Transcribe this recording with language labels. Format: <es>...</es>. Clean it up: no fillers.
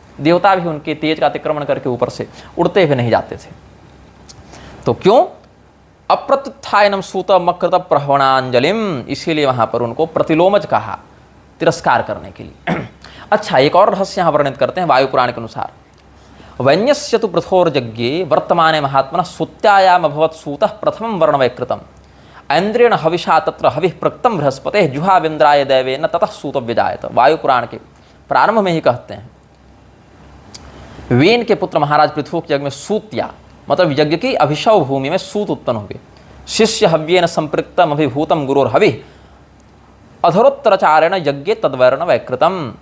<hi>देवता भी उनके तेज का अतिक्रमण करके ऊपर से उड़ते हुए नहीं जाते थे। तो क्यों?</hi> <sa>अप्रत्युत्थायनम सूत मकृत प्रहवणांजलिम,</sa> <hi>इसीलिए वहां पर उनको प्रतिलोमज कहा, तिरस्कार करने के लिए। अच्छा, एक और रहस्य यहाँ वर्णित करते हैं वायु पुराण के अनुसार।</hi> <sa>वैन्यस्य तु पृथोर्यज्ञे वर्तमाने महात्मनः सूत्यायाम अभवत् सूतः प्रथमं वर्णवैकृतम् ऐन्द्रेण हविषा तत्र हविः प्रक्तम बृहस्पतेः जुहाविन्द्राय दैवेन ततः सूत व्यजायत।</sa> <hi>वायु पुराण के प्रारंभ में ही कहते हैं, वेन के पुत्र महाराज पृथु के यज्ञ में सूत्या, मतलब यज्ञ की अभिषव भूमि में सूत उत्पन्न हुए।</hi> <sa>शिष्य हव्येन संपृक्तम अभिभूतम गुरोर हविः अधरोत्तरचारेण यज्ञे तद्वर्ण वैकृतम।</sa>